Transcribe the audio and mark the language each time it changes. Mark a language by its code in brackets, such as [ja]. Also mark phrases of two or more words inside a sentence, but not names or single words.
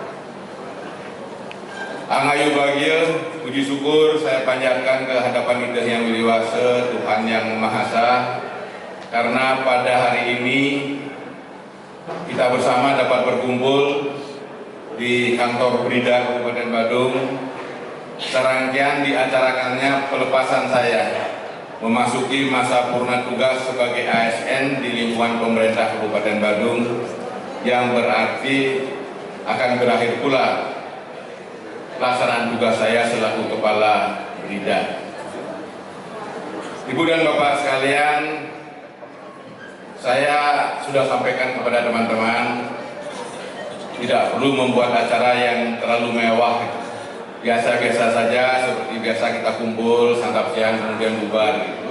[id] Angayu bahagia, puji syukur saya panjatkan ke hadapan Ida yang wiliwasa, Tuhan yang Maha Esa, karena pada hari ini kita bersama dapat berkumpul di kantor Brida Kabupaten Badung. Serangkaian diacarakannya pelepasan saya memasuki masa purna tugas sebagai ASN di lingkungan pemerintah Kabupaten Badung, yang berarti akan berakhir pula pelaksanaan tugas saya selaku Kepala Brida. Ibu dan Bapak sekalian, saya sudah sampaikan kepada teman-teman, tidak perlu membuat acara yang terlalu mewah, biasa-biasa saja, seperti biasa kita kumpul, santap siang, kemudian bubar gitu.